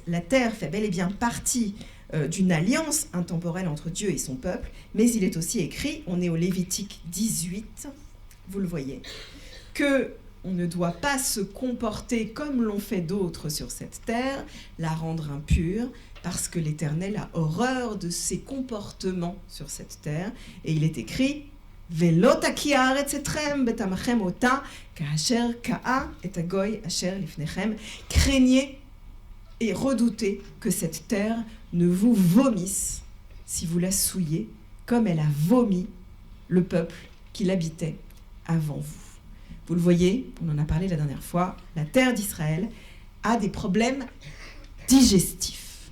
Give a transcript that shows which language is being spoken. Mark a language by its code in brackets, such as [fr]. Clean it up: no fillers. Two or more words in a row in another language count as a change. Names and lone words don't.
[fr] La terre fait bel et bien partie d'une alliance intemporelle entre Dieu et son peuple, mais il est aussi écrit, on est au Lévitique 18, vous le voyez, que on ne doit pas se comporter comme l'ont fait d'autres sur cette terre, la rendre impure, parce que l'Éternel a horreur de ses comportements sur cette terre. Et il est écrit « [he] ולא תקיא הארץ אתכם בטמאכם אתה כאשר קאה את הגוי אשר לפניכם [fr] » Craignez et redoutez que cette terre ne vous vomisse si vous la souillez, comme elle a vomi le peuple qui l'habitait avant vous. Vous le voyez, on en a parlé la dernière fois, la terre d'Israël a des problèmes digestifs.